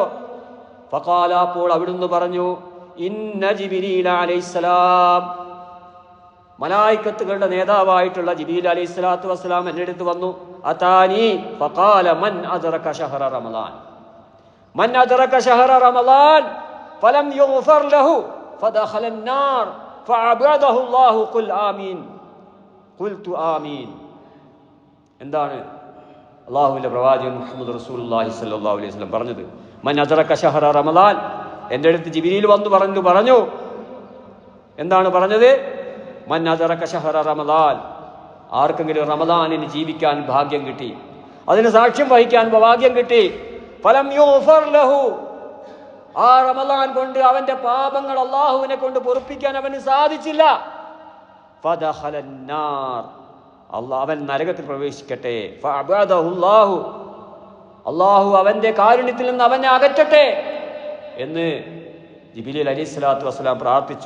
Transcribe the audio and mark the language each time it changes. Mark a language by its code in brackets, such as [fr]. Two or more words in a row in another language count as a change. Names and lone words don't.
[ml] ഫഖാല, അപ്പോൾ അവിടുന്ന് പറഞ്ഞു, [ar] إن جبريل عليه السلام, [ml] മലായികത്തുകളുടെ നേതാവായിട്ടുള്ള ജിബ്രീൽ [ar] عليه الصلاة والسلام [ml] എൻ്റെ അടുത്ത് വന്നു. [ar] أتاني فقال من أدرك شهر رمضان من أدرك شهر رمضان فلم يغفر له فدخل النار فأبعده الله قل آمين قلت آمين. [ml] എന്താണ് അല്ലാഹുവിന്റെ പ്രവാചകൻ [ar] محمد رسول الله صلى الله عليه وسلم [ml] പറഞ്ഞത്? [ar] من أدرك شهر رمضان. [ml] എൻ്റെ അടുത്ത് ജിബ്രീൽ വന്നു പറഞ്ഞു. എന്താണ് പറഞ്ഞത്? [ar] من أدرك شهر رمضان, [ml] ആർക്കെങ്കിലും റമളാനിന് ജീവിക്കാൻ ഭാഗ്യം കിട്ടി, അതിന് സാക്ഷ്യം വഹിക്കാൻ ഭാഗ്യം കിട്ടി, [ar] فلم يغفر له, [ml] ആ റമളാൻ കൊണ്ട് അവന്റെ പാപങ്ങൾ അല്ലാഹുവിനെ കൊണ്ട് പൊറുപ്പിക്കാൻ അവന് സാധിച്ചില്ല, [ar] فدخل النار, [ml] അവൻ നരകത്തിൽ പ്രവേശിക്കട്ടെ, ഫഅബദഹുല്ലാഹു, അല്ലാഹു അവന്റെ കാരുണ്യത്തിൽ നിന്ന് അവനെ അകറ്റട്ടെ എന്ന് ജിബ്രീൽ [ar] عليه الصلاة والسلام [ml] പ്രാർത്ഥിച്ചു.